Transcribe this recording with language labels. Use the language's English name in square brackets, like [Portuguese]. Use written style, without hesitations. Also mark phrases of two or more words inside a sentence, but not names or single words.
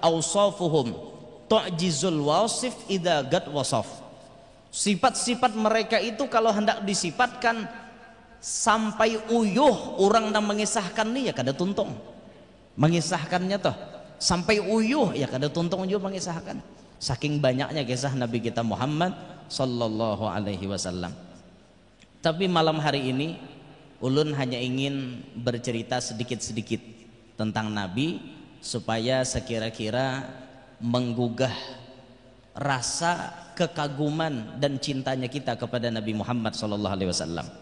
[Arabic] Ausafuhum tu'jizul wasif idza gad wasaf. [Banjar] Sifat-sifat mereka itu kalau hendak disifatkan sampai uyuh orang yang mengisahkan nih ya kada tuntung. Mengisahkannya toh sampai uyuh ya kada tuntung juga mengisahkan. [Indonesian] Saking banyaknya kisah Nabi kita Muhammad [Arabic] sallallahu alaihi wasallam. [Indonesian] Tapi malam hari ini ulun hanya ingin bercerita sedikit-sedikit tentang Nabi supaya sekira-kira menggugah rasa kekaguman dan cintanya kita kepada Nabi Muhammad [Arabic] sallallahu alaihi wasallam.